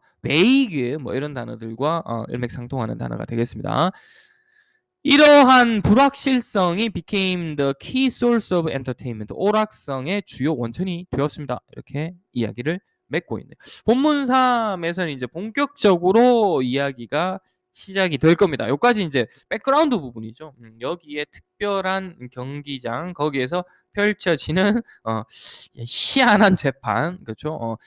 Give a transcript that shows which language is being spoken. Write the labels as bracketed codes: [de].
[ko] vague 뭐 이런 단어들과 일맥상통하는 단어가 되겠습니다. 이러한 불확실성이 [en] became the key source of entertainment. [ko] 오락성의 주요 원천이 되었습니다. 이렇게 이야기를 맺고 있네요. 본문 3에서는 이제 본격적으로 이야기가 시작이 될 겁니다. 여기까지 이제 백그라운드 부분이죠. 여기에 특별한 경기장 거기에서 펼쳐지는 희한한 재판 그렇죠?